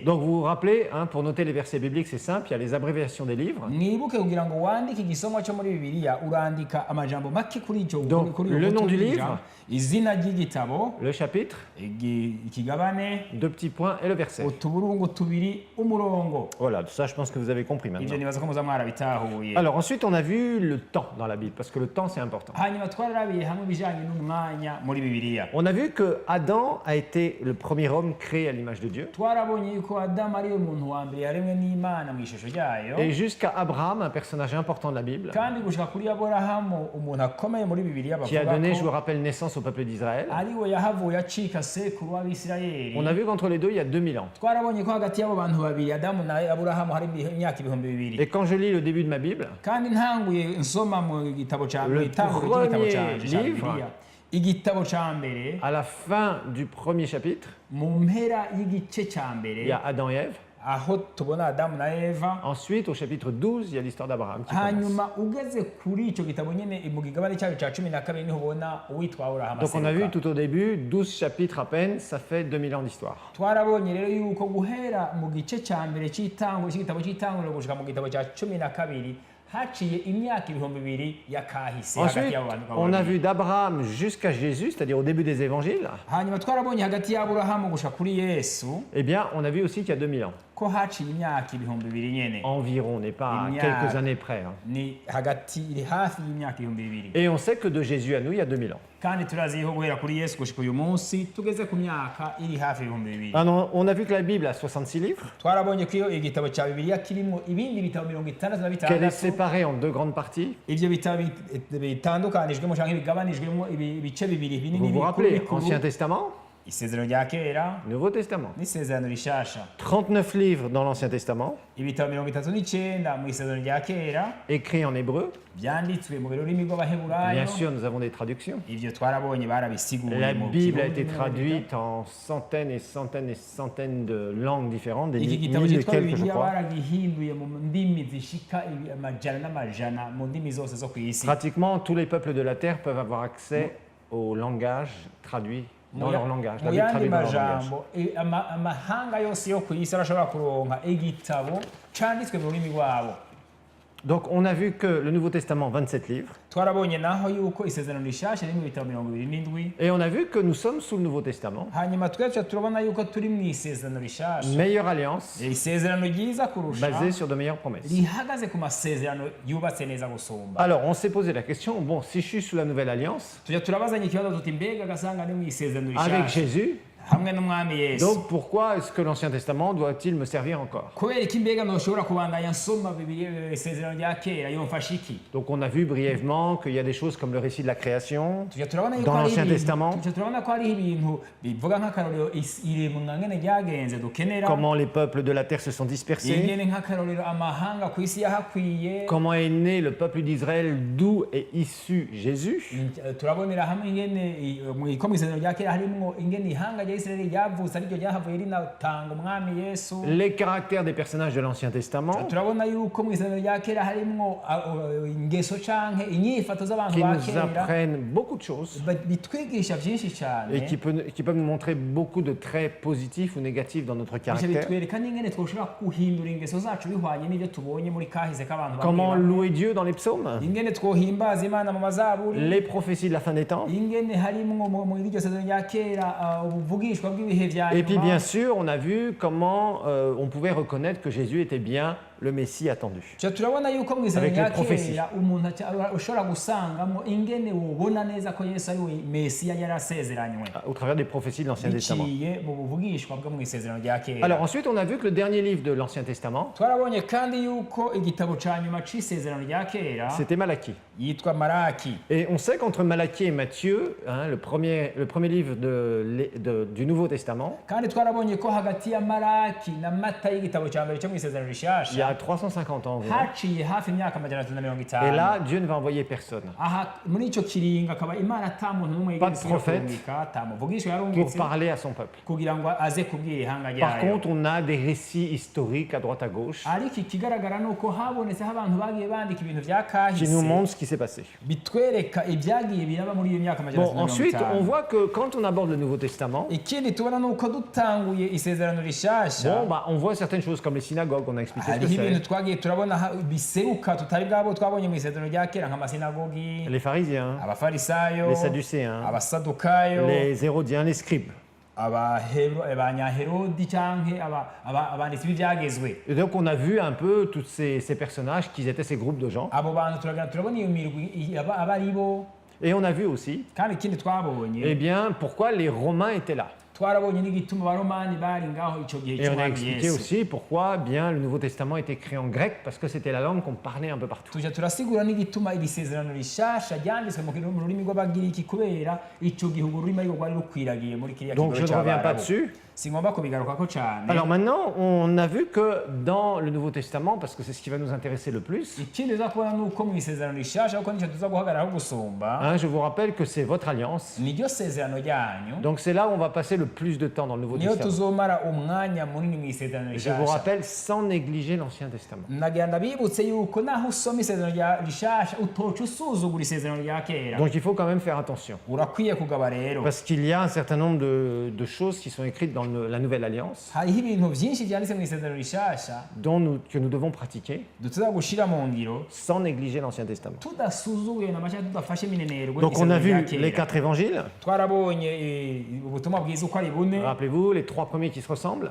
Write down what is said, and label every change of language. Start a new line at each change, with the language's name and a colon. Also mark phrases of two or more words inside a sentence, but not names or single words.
French: Donc vous vous rappelez, pour noter les versets bibliques, c'est simple, il y a les abréviations des livres.
Rundi: mwibuke kugira ngo wandike igisomo cyo muri bibiliya urandika amajambo make kuri icyo
French: Donc,
Rundi: kuri
French: le nom du
Rundi: ijambo,
French: livre,
Rundi: izina ry'igitabo,
French: Le chapitre,
Rundi: ikigabane,
French: 2 petits points et le verset.
Rundi: utuburungu tubiri, umurongo.
French: Voilà, ça je pense que vous avez compris
Rundi: Ibyo
French: maintenant.
Rundi: nibaza ko muza mwarabitahuye.
French: Alors ensuite on a vu le temps dans la Bible, parce que le temps c'est important.
Rundi: hanyuma twararabiye hamwe ibijyanye n'umwanya muri bibiliya.
French: On a vu que Adam a été le premier homme créé à l'image de Dieu.
Rundi: twarabonye yuko Adamu ari we muntu wa mbere yaremwe n'Imana mu ishusho ryayo,
French: Et jusqu'à Abraham, un personnage important de la Bible,
Rundi: kandi gushika kuri Aburahamu umuntu akomeye muri bibiliya
French: qui a
Rundi: bavuga
French: donné, je vous
Rundi: ko
French: rappelle, naissance au peuple d'Israël.
Rundi: ari we yahavuye acika sekuru w'Abisirayeli.
French: On a vu qu'entre les deux, il y a 2000 ans.
Rundi: twarabonye ko hagati y'abo bantu babiri Adamu na Aburahamu hari imyaka ibihumbi bibiri.
French: Et quand je lis le début de ma Bible,
Rundi: kandi ntanguye nsoma mu gitabo cya
French: Le
Rundi: itanguro ry'igitabo
French: premier
Rundi: cya
French: livre,
Rundi: Bibiliya, igitabo cya mbere
French: à la fin du premier chapitre,
Rundi: mu mpera y'igice cya
French: il y
Rundi: mbere
French: a Adam et Ève.
Rundi: aho tubona adamu na eva.
French: Ensuite, au chapitre 12, il y a l'histoire d'Abraham qui commence.
Rundi: hanyuma ugeze kuri icyo gitabo nyine mu kigabane cyayo cya 12 niho ubona uwitwa Aburahamu
French: Donc on a vu
Rundi: aseruka.
French: tout au début, 12 chapitres à peine, ça fait 2000 ans d'histoire.
Rundi: Twarabonye rero yuko guhera mu gice cya mbere cy'itango cy'igitabo cy'itanguriro gushika mu gitabo cya 12 haciye imyaka 2000 yakahise hagati
French: Ensuite,
Rundi: y'abo bantu
French: on a
Rundi: babiri.
French: vu d'Abraham jusqu'à Jésus, c'est-à-dire au début des évangiles.
Rundi: Hanyuma twarabonye hagati y'Aburahamu gushika kuri Yesu
French: Eh bien, on a vu aussi qu'il y a 2000 ans.
Rundi: ko haciye imyaka 2000 nyene.
French: Environ, on n'est pas à Il y a- quelques années près. Hein.
Rundi: Ni hagati iri hafi y'imyaka 2000.
French: Et on sait que de Jésus à nous, il y a 2000 ans.
Rundi: Kandi turazi yuko guhera kuri Yesu gushika uyu munsi tugeze ku myaka iri hafi y'ibihumbi 2000.
French: Ah non, on a vu que la Bible a 66 livres,
Rundi: Twarabonye ko iyo igitabo cya Bibiliya kirimo ibindi bitabo 66
French: qu'elle est séparée en deux grandes parties.
Rundi: ivyo bitabo bitandukanijwemo cyangwa bigabanijwemo ibice bibiri binini
French: Vous vous
Rundi: bikuru
French: rappelez,
Rundi: bikuru.
French: Ancien Testament,
Rundi: Isezerano rya kera
French: Nouveau Testament.
Rundi: n'isezerano rishasha.
French: 39 livres dans l'Ancien Testament,
Rundi: Ibitabo 39 mu isezerano rya kera
French: écrits en hébreu.
Rundi: byanditswe mu rurimi rw'Abaheburayo.
French: Bien sûr, nous avons des traductions.
Rundi: Ivyo twarabonye barabisiguye
French: La
Rundi: mu
French: Bible a
Rundi: Kirundi
French: été
Rundi: no mu
French: traduite en centaines et centaines et centaines de langues différentes, des
Rundi: iki gitabo
French: mille et
Rundi: cyitwa
French: quelques, je
Rundi: Bibiliya
French: crois.
Rundi: baragihinduye mu ndimi zishika amajana n'amajana mu ndimi zose zo ku isi.
French: Pratiquement tous les peuples de la terre peuvent avoir accès au langage traduit dans leur langage, la
Rundi: mu
French: Bible
Rundi: yandi
French: traduite dans leur langage.
Rundi: majambo amahanga yose yo ku isi arashobora kuronka igitabo canditswe mu rurimi rwabo.
French: Donc on a vu que le Nouveau Testament, 27 livres,
Rundi: Twarabonye naho yuko isezerano rishasha riri mu bitabo 27
French: et on a vu que nous sommes sous le Nouveau Testament,
Rundi: hanyuma twese turabona yuko turi mu isezerano rishasha,
French: meilleure alliance,
Rundi: isezerano ryiza kurusha
French: basée sur de meilleures promesses.
Rundi: rihagaze ku masezerano yubatse neza gusumba.
French: Alors on s'est posé la question, bon, si je suis sous la nouvelle alliance,
Rundi: Tujya turabazanya ikibazo tuti mbega gasanga ni mu isezerano
French: avec
Rundi: rishasha
French: Jésus,
Rundi: hamwe n'umwami Yesu,
French: donc pourquoi est-ce que l'Ancien Testament doit-il me servir encore?
Rundi: kubera iki mbega ntoshobora kubandanya nsoma Bibiliya isezerano rya kera yomfasha iki?
French: Donc on a vu brièvement qu'il y a des choses comme le récit de la création,
Rundi: Tujya turabona yuko
French: dans
Rundi: hari
French: l'Ancien
Rundi: ibintu-
French: Testament,
Rundi: tujya turabona ko hariho ibintu bivuga nk'akarorero iremwa ngene ryagenze dukenera,
French: comment les peuples de la terre se sont dispersés,
Rundi: ingene nk'akarorero amahanga ku isi yahakwiye,
French: comment est né le peuple d'Israël, d'où est issu Jésus,
Rundi: turabonera hamwe ingene ko mu isezerano rya kera harimwo ingene ihanga rya Isirayeli ryavutse ariryo ryahavuye rinatanga umwami Yesu.
French: les caractères des personnages de l'Ancien Testament
Rundi: Turabona yuko mu isezerano rya kera harimwo ingeso canke inyifato z'abantu
French: qui
Rundi: ba
French: nous
Rundi: kera
French: apprennent beaucoup de choses
Rundi: bitwigisha byinshi cyane,
French: et qui peuvent nous montrer beaucoup de traits positifs ou négatifs dans notre
Rundi: bityo
French: caractère.
Rundi: bitwereka n'ingene twoshobora guhindura ingeso zacu bihwanye n'ibyo tubonye muri kahise k'abantu
French: Comment
Rundi: bamwe bamwe.
French: louer Dieu dans les psaumes,
Rundi: Ingene twohimbaza Imana mu mazaburi,
French: les prophéties de la fin des temps.
Rundi: ingene harimwo mu iryo sezerano rya kera ubuvugishwa bw'ibihe vya
French: Et puis
Rundi: nyuma.
French: bien sûr, on a vu comment on pouvait reconnaître que Jésus était bien le Messie attendu.
Rundi: Tujya turabona yuko mu isezerano
French: Avec
Rundi: rya
French: les prophéties.
Rundi: kera umuntu ushobora gusangamo ingene wobona neza ko Yesu ari we Mesiya yari asezeranywe
French: Au travers des prophéties de l'Ancien Testament.
Rundi: biciye mu buvugishwa bwo mu isezerano rya kera.
French: Alors ensuite, on a vu que le dernier livre de l'Ancien Testament,
Rundi: Twarabonye kandi yuko igitabo ca nyuma c'isezerano rya kera
French: c'était Malachie.
Rundi: yitwa Maraki.
French: Et on sait qu'entre Malachie et Matthieu, hein, le premier livre du Nouveau Testament,
Rundi: Kandi twarabonye ko hagati ya Maraki na Mata y'igitabo ca mbere cyo mu isezerano
French: il y
Rundi: rishasha
French: a 350 ans environ.
Rundi: haciye hafi imyaka 350.
French: Et là, Dieu ne va envoyer personne
Rundi: aha muri ico kiringa akaba Imana ata muntu n'umwe
French: Pas de
Rundi: yigeze
French: prophète.
Rundi: kurungika, ata muvugisha
French: pour
Rundi: yarungitse
French: parler à son peuple.
Rundi: kugira ngo aze kubwira ihanga
French: Par
Rundi: ryayo.
French: contre, on a des récits historiques à droite à gauche
Rundi: Ariko ikigaragara nuko habonetseho abantu bagiye bandika ibintu vya
French: qui
Rundi: kahise
French: nous montrent ce qui s'est passé.
Rundi: bitwereka ibyagiye biraba muri iyo myaka
French: Bon, ensuite, on
Rundi: 350.
French: voit que quand on aborde le Nouveau Testament,
Rundi: Ikindi tubona nuko dutanguye isezerano rishasha
French: bon, bah, on voit certaines choses comme les synagogues, on a expliqué ce que
Rundi: hariho ibintu
French: c'est.
Rundi: twagiye turabona biseruka tutari bwabo twabonye mu isezerano rya kera nk'amasinagogi,
French: Les pharisiens,
Rundi: abafarisayo,
French: les sadducéens,
Rundi: abasadukayo,
French: les hérodiens, les scribes.
Rundi: abanyaherodi canke abanditsi b'ivyagezwe.
French: Et donc on a vu un peu tous ces personnages, qui étaient ces groupes de gens.
Rundi: Abo bantu turabona iyo mirwi aba ari bo.
French: Et on a vu aussi,
Rundi: Kandi ikindi twabonye
French: eh bien, pourquoi les Romains étaient là.
Rundi: twarabonye n'igituma abaromani bari ngaho ico gihe
French: Et on a
Rundi: cy'umwami
French: expliqué
Rundi: Yesu.
French: aussi pourquoi bien le Nouveau Testament est écrit en grec, parce que c'était la langue qu'on parlait un peu partout.
Rundi: Tujya turasigura n'igituma iri sezerano rishasha ryanditswe mu rurimi rw'abagiriki kubera ico gihugu ururimi ariko rwari rukwiragiye muri kiriya
French: Donc je
Rundi: kigo
French: ne reviens pas
Rundi: c'abarabu.
French: dessus.
Rundi: singomba kubigarukako cyane.
French: Alors maintenant, on a vu que dans le Nouveau Testament, parce que c'est ce qui va nous intéresser le plus,
Rundi: Ikindi uza kubona ni uko mu isezerano rishasha kuko nicyo tuza guhagararaho gusumba
French: hein, je vous rappelle que c'est votre alliance.
Rundi: niryo sezerano ryanyu,
French: Donc c'est là où on va passer le plus de temps dans le Nouveau
Rundi: niyo
French: Testament.
Rundi: tuzomara umwanya munini mu isezerano
French: Je vous
Rundi: rishasha.
French: rappelle, sans négliger l'Ancien Testament.
Rundi: nagira ndabibutse yuko naho usoma isezerano rishasha utoca usuzugura isezerano rya kera.
French: Donc il faut quand même faire attention.
Rundi: Urakwiye kugaba rero,
French: Parce qu'il y a un certain nombre de choses qui sont écrites dans la Nouvelle Alliance
Rundi: hariho ibintu byinshi byanditse mu isezerano rishasha
French: que nous devons pratiquer
Rundi: dutuza gushira mu ngiro
French: sans négliger l'Ancien Testament.
Rundi: tudasuzuguye na macye tudafashe minenerwe.
French: Donc on a vu les 4 évangiles.
Rundi: twarabonye ubutumwa bwiza uko ari bune,
French: Rappelez-vous, les 3 premiers qui se ressemblent,